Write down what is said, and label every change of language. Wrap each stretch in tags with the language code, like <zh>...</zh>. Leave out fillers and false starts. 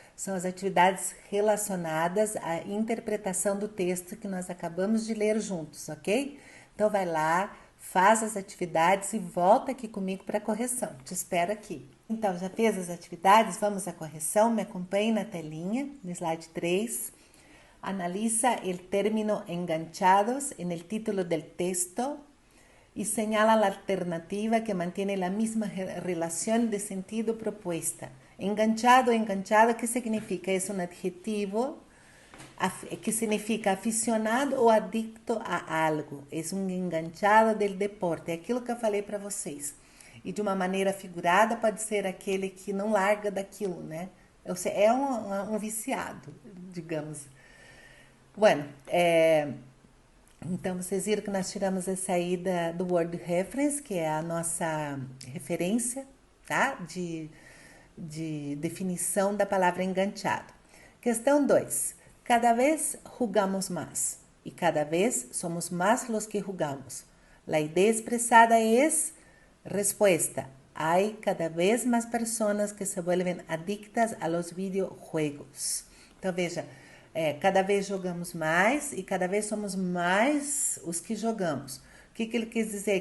<pt>São as atividades relacionadas à interpretação do texto que nós acabamos de ler juntos, ok? Então vai lá, faz as atividades e volta aqui comigo para a correção. Te espero aqui. Então, já fez as atividades? Vamos à correção. Me acompanhe na telinha, no slide 3.</pt> <es>Analiza el término enganchados en el título del texto y señala la alternativa que mantiene la misma relación de sentido propuesta. Enganchado, enganchado, ¿qué significa? Es un adjetivo que significa aficionado ou adicto a algo. Es un enganchado del deporte,</es> <pt>é aquilo que eu falei para vocês. E de uma maneira figurada pode ser aquele que não larga daquilo, né? Ou seja, é um viciado, digamos. Bueno, então vocês viram que nós tiramos essa aí do Word Reference, que é a nossa referência, tá? De definição da palavra enganchado. Questão 2.</pt> <es>Cada vez jugamos más y cada vez somos más los que jugamos. La idea expresada es respuesta. Hay cada vez más personas que se vuelven adictas a los videojuegos.</es> <pt>Então veja, cada vez jogamos mais e cada vez somos mais os que jogamos. O que ele quis dizer?</pt>